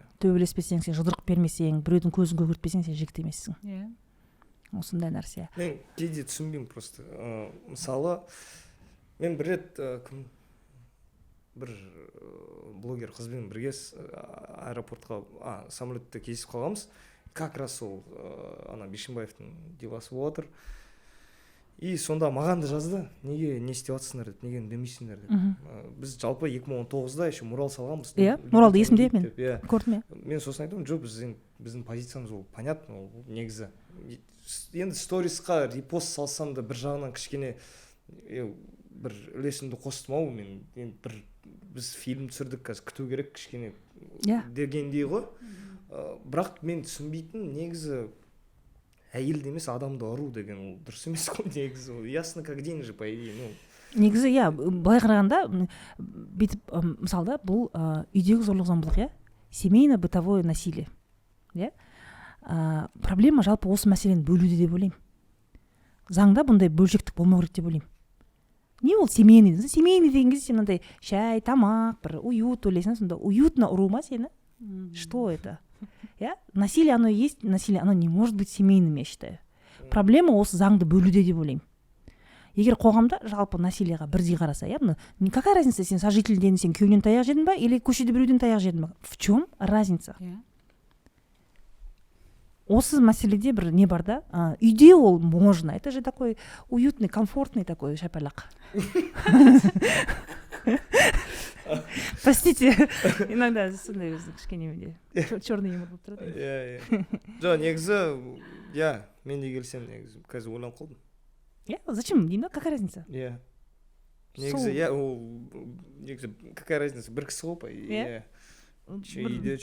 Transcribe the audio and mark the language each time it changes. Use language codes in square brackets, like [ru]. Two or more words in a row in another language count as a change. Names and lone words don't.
[kk] Төбелеспесең, сен жұдырық бермесең, біреудің көзін көгертпесең, сен жігіт емессің. Осындай нәрсе. Мен кейде түсінбеймін просто. Мысалы, мен бір рет бір блогер қызбен бірге аэропортқа, самолетте кездесіп қалғанбыз. [ru] Как раз [kk] сол ана Бишімбаевтың деласы болып отыр. И сонда маған да жазды, неге не істеп жатсыңдар деп, неге үндемейсіңдер деп. Біз жалпы 2019-да еще мурал салғанбыз. Муралды есімде мен көрдім. Мен сосын айтамын, жоқ, біздің позициямыз ол понятно, ол негізі. Енді сторисқа репост салсам да бір жағынан кішкене бір үлесімді қостым ау, мен біз фильм түсірдік, қазір күту керек кішкене дегендей ғой. Бірақ мен түсінбейтін негізі әйелді емес адамды ұру деген ол дұрыс емес қой негізі. [ru] Ол ясно как день же, по идее. [kk] негізі иә, былай қарағанда бүйтіп мысалда бұл үйдегі зорлық-зомбылық, иә, [ru] семейно-бытовое насилие, [kk] иә. Проблема жалпы осы мәселені бөлуде деп ойлаймын. Заңда бұндай бөлшектік болмау керек деп ойлаймын. Не ол семейный деген кезде сен мынандай шай, тамақ, бір уют ойлайсың, сонда уютно ұру ма сені? [ru] Что это? Я? Насилие, оно есть, насилие, оно не может быть семейным, я считаю. [kk] Проблема осы заңды бөлуде деп ойлаймын. Егер қоғамда жалпы насилияға бірдей қараса, [ru] я, какая разница, [kk] сен сожительден сен күйеуінен таяқ жедің ба, или көшеде біреуден таяқ жедің ба? [ru] В чем разница? [kk] Осы мәселеде бір не бар да, үйде ол [ru] можно, это же такой уютный, комфортный такой [kk] шапалақ. [ru] Простите, иногда [kk] сондай өзі кішкене [ru] черный юмор [kk] болып тұрады. Иә. Жоқ, негізі, иә, мен де келсем, негізі, қазір ойланып қалдым. [ru] Иә, зачем? Деймін, какая разница? [kk] Иә. Негізі, иә, негізі, [ru] какая разница? [kk] Бір кісі ғой, иә. Үйде,